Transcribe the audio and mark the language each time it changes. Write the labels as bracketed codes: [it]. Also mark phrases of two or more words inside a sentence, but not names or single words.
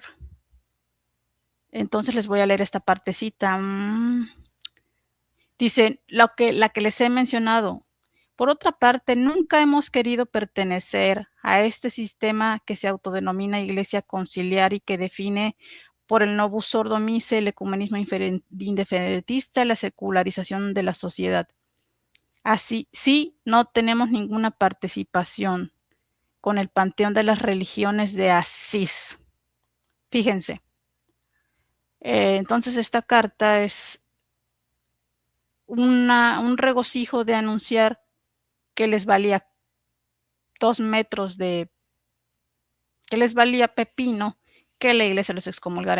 [es] Entonces les voy a leer esta partecita. Dice, la que les he mencionado. Por otra parte, nunca hemos querido pertenecer a este sistema que se autodenomina Iglesia Conciliar y que define por el [la] novus ordo missae [es] el ecumenismo indifferentista y la secularización de la sociedad. Así, sí, no tenemos ninguna participación con el panteón de las religiones de Asís. Fíjense. Entonces esta carta es un regocijo de anunciar que les valía 2 metros que les valía pepino que la iglesia los excomulgara.